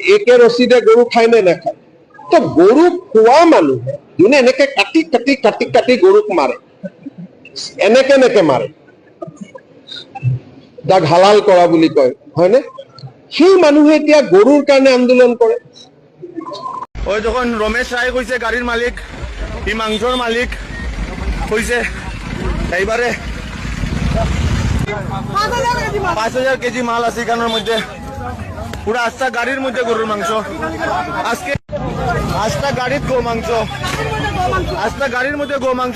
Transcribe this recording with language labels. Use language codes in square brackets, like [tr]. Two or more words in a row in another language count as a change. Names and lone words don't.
[as] AK ৰচিদে গৰু খায় নে নাখায়? তো গৰু খোৱা মানুহে যোনে এনেকে কাটি গৰুক মাৰে, এনেকে মাৰে, যাক হালাল কৰা বুলি কয়, হয়নে? সেই মানুহে এতিয়া গৰুৰ কাৰণে আন্দোলন কৰে। [bn] ওই যখন রমেশ রায় কইছে গাড়ির মালিক ই মাংসর মালিক কইছে এইবারে 5,000 কেজি মাল আছে এখানের মধ্যে, পুরো আস্তা গাড়ির মধ্যে গরুর মাংস। আজকে আস্তা গাড়ির গো মাংস, আস্তা গাড়ির মধ্যে গো মাংস।